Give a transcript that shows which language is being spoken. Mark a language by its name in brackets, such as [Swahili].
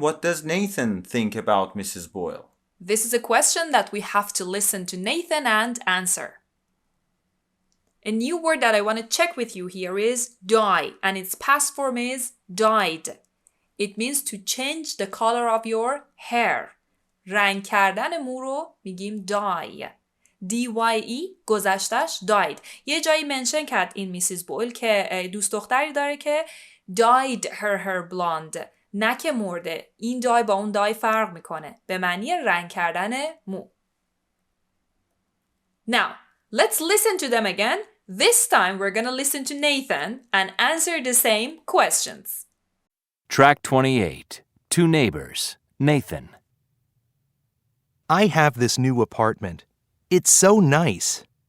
[English] What does Nathan think about Mrs. Boyle? This is a question that we have to listen to Nathan and answer. A new word that I want to check with you here is dye, and its past form is dyed. It means to change the color of your hair. [Persian] رنگ کردن مو رو میگیم dye. D-Y-E گذشتش dyed. یه جایی منشن کرد این میسیز بویل که دوست دختری داره که [English] dyed her hair blonde. [Persian] نه که مرده. این دای با اون دای فرق میکنه. به معنی رنگ کردن مو. [English] Now, let's listen to them again. This time we're going to listen to Nathan and answer the same questions. Track 28. Two neighbors. Nathan. I have this new apartment. It's so nice.